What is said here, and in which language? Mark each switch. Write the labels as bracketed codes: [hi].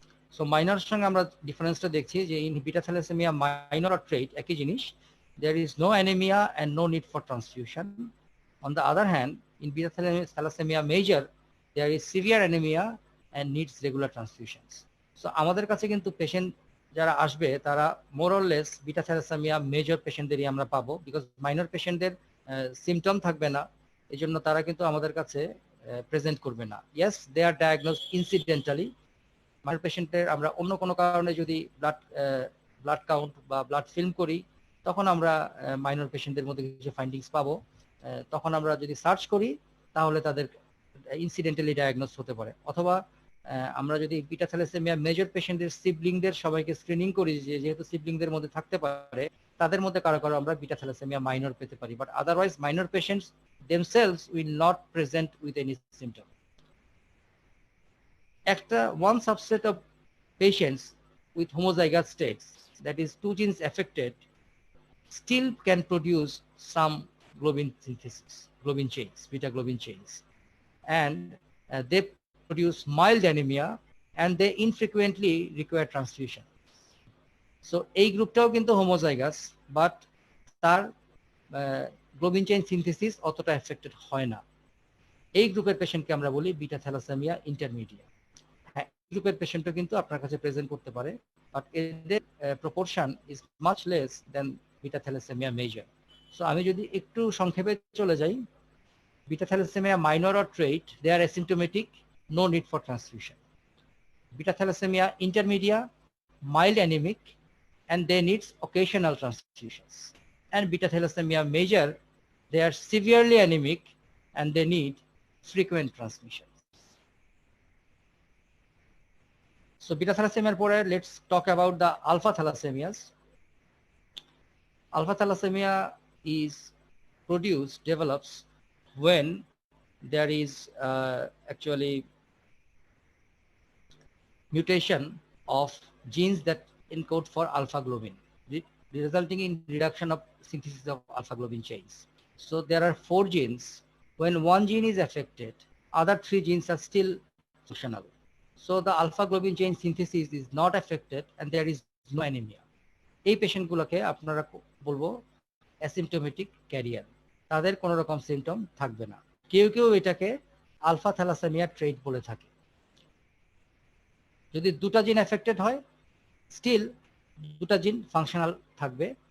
[en] So minor [bn] সঙ্গে আমরা ডিফারেন্সটা দেখছি যে [en] in beta thalassemia minor or trait [bn] একই জিনিস, [en] there is no anemia and no need for transfusion. On the other hand, in beta thalassemia major there is severe anemia and needs regular transfusions. [bn] So আমাদের কাছে কিন্তু patient যারা আসবে তারা [en] more or less [bn] beta thalassaemia major পেশেন্টদেরই আমরা পাবো, because minor পেশেন্টদের symptom থাকবে না, এই জন্য তারা কিন্তু আমাদের কাছে প্রেজেন্ট করবে না। [en] Yes, they are diagnosed incidentally. [bn] মাইনর পেশেন্টের আমরা অন্য কোনো কারণে যদি ব্লাড কাউন্ট বা ব্লাড ফিল্ম করি তখন আমরা মাইনর পেশেন্টদের মধ্যে কিছু ফাইন্ডিংস পাবো। তখন আমরা যদি সার্চ করি তাহলে তাদের ইনসিডেন্টালি ডায়াগনোস হতে পারে, অথবা আমরা যদি বিটা থ্যালাসেমিয়া মেজর পেশেন্টদের সিবলিংদের সবাইকে স্ক্রিনিং করি, যেহেতু সিবলিংদের মধ্যে থাকতে পারে, তাদের মধ্যে কারো কারো আমরা বিটা থ্যালাসেমিয়া মাইনর পেতে পারি, [en] But otherwise minor patients themselves will not present with any symptom. One subset of patients with homozygous states, that is 2 genes affected, still can produce some globin synthesis, globin chains, beta globin chains, and they produce mild anemia and they infrequently require transfusion. [bn] So এই গ্রুপটাও কিন্তু homozygous, but তার globin chain synthesis অতটা affected হয় না। এই গ্রুপের পেশেন্টকে আমরা বলি বিটা থ্যালাসেমিয়া ইন্টারমিডিয়েট। হ্যাঁ, এই গ্রুপের পেশেন্টও কিন্তু আপনার কাছে প্রেজেন্ট করতে পারে, বাট এদের [en] Proportion is much less than beta thalassemia major. So [bn] আমি যদি একটু সংক্ষেপে চলে যাই, [en] beta thalassemia minor or trait, they are asymptomatic, no need for transfusion. Beta thalassemia intermediate, mild anemic, and they need occasional transfusions. And beta thalassemia major, they are severely anemic and they need frequent transfusions. So beta thalassemia pore, let's talk about the alpha thalassemias. Alpha thalassemia is develops when there is actually mutation of genes that encode for alpha globin. resulting in reduction of synthesis of alpha globin chains. So there are 4 genes. When one gene is affected, other 3 genes are still functional. So the alpha globin chain synthesis is not affected and there is no anemia. [bn] এই পেশেন্টগুলোকে আপনারা বলবো asymptomatic career, তাদের কোনো রকম symptom থাকবে না। কেউ কেউ এটাকে আলফা থ্যালাসেমিয়া ট্রেট বলে থাকে। যদি দুটা জিন এফেক্টেড হয়, স্টিল দুটা জিন ফাংশনাল থাকবে।